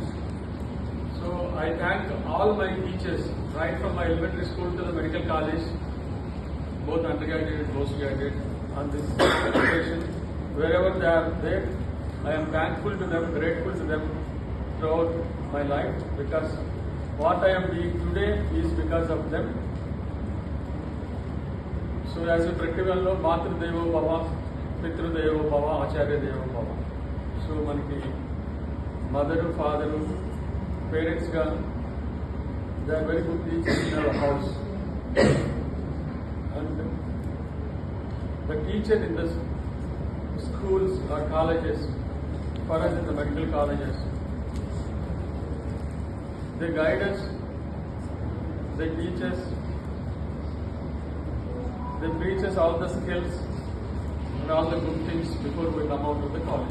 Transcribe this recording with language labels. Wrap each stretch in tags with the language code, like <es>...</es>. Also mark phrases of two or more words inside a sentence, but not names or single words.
<en>So I thank all my teachers, right from my elementary school to the medical college, both undergraduate and postgraduate, on this occasion. Wherever they are there, I am thankful to them, grateful to them throughout my life, because what I am doing today is because of them. So as a practical</en> <sa>मातृ देवो भव, पितृ देवो भव, आचार्य देवो भव.</sa> <en>So manaki mother, father, parents ga, they are very good teachers in our house. And the teacher in the schools or colleges, for us in the medical colleges, they guide us, they teach us, they teach us all the skills and all the good things before we come out of the college.</en>